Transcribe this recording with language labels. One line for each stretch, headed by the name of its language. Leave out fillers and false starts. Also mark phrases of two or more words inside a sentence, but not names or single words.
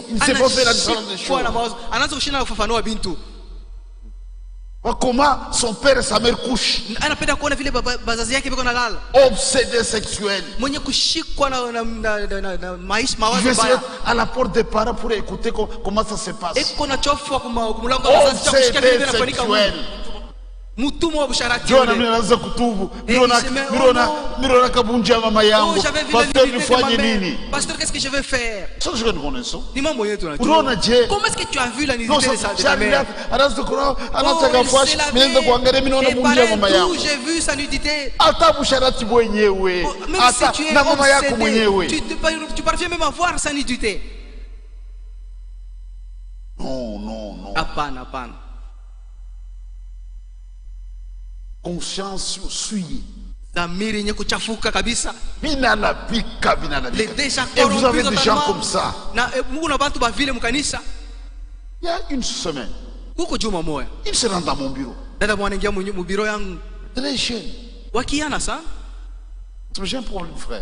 French: Il ne sait pas faire la différence des choses. Comment son père et sa mère couchent. Obsédé sexuel. Je vais essayer à la porte des parents pour écouter comment ça se passe. Obsédé sexuel.
Swahili: John anaanza kutubu. Mirona kabunja mama yangu. Pasteur nifanye nini?
French: Pasteur, qu'est-ce que je vais faire? Ça je connais ça. Comment est-ce que tu as vu la nudité de sa mère? J'ai vu sa nudité. Même si tu es obsédé, tu parviens même à voir sa nudité. Non.
Swahili: Apana.
French: Conscience souillée.
Swahili: Dhamiri yenye kuchafuka kabisa.
French: Et vous avez des gens comme ça. Il y a une semaine, il se rend dans mon bureau. Très jeune. J'ai un problème, frère.